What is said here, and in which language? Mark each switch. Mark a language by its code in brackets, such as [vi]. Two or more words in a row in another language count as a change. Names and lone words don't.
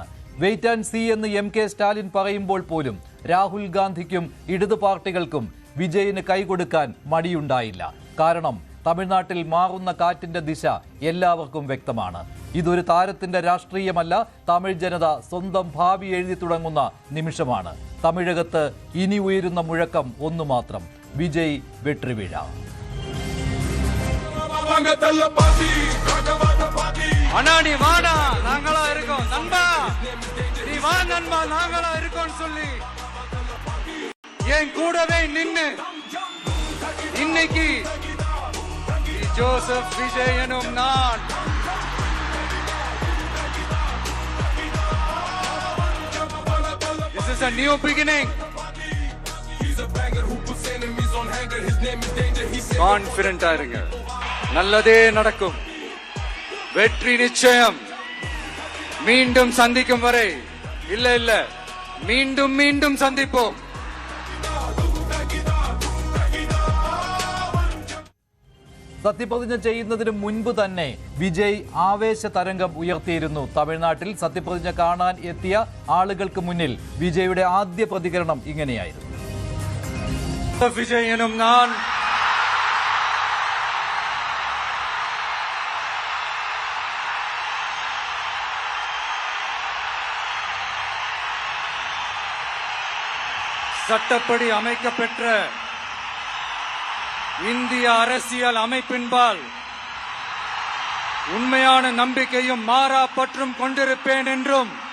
[en] wait and see [ml] എന്ന് എം കെ സ്റ്റാലിൻ പറയുമ്പോൾ പോലും രാഹുൽ ഗാന്ധിക്കും ഇടതു പാർട്ടികൾക്കും വിജയിന് കൈകൊടുക്കാൻ മടിയുണ്ടായില്ല. കാരണം തമിഴ്നാട്ടിൽ മാറുന്ന കാറ്റിന്റെ ദിശ എല്ലാവർക്കും വ്യക്തമാണ്. ഇതൊരു താരത്തിന്റെ രാഷ്ട്രീയമല്ല, തമിഴ് ജനത സ്വന്തം ഭാവി എഴുതി തുടങ്ങുന്ന നിമിഷമാണ്. തമിഴകത്ത് ഇനി ഉയരുന്ന മുഴക്കം ഒന്നു മാത്രം, വിജയ് വെട്രിവീഴ. [ta] அண்ணா நீ வாடா, நாங்களா இருக்கோம். நண்பா நீ வா நண்பா, நாங்களா இருக்கோம் சொல்லி என் கூடவே நின்னு இன்னைக்கு ஜோசப் விஜய் எனும் நான் [en] This is a new beginning. [ta] கான்ஃபிடென்ட்டா இருங்க, நல்லதே நடக்கும், வெற்றி நிச்சயம். மீண்டும் சந்திக்கும் வரை இல்ல மீண்டும் மீண்டும் சந்திப்போம். [ml] സത്യപ്രതിജ്ഞ ചെയ്യുന്നതിന് മുൻപ് തന്നെ വിജയ് ആവേശ തരംഗം ഉയർത്തിയിരുന്നു. തമിഴ്നാട്ടിൽ സത്യപ്രതിജ്ഞ കാണാൻ എത്തിയ ആളുകൾക്ക് മുന്നിൽ വിജയുടെ ആദ്യ പ്രതികരണം ഇങ്ങനെയായിരുന്നു. വിജയ് എന്നും ഞാൻ [ta] சட்டப்படி அமைக்கப்பெற்ற இந்திய அரசியல் அமைப்பின்பால் உண்மையான நம்பிக்கையும் மாறா பற்றும் கொண்டிருப்பேன் என்றும்,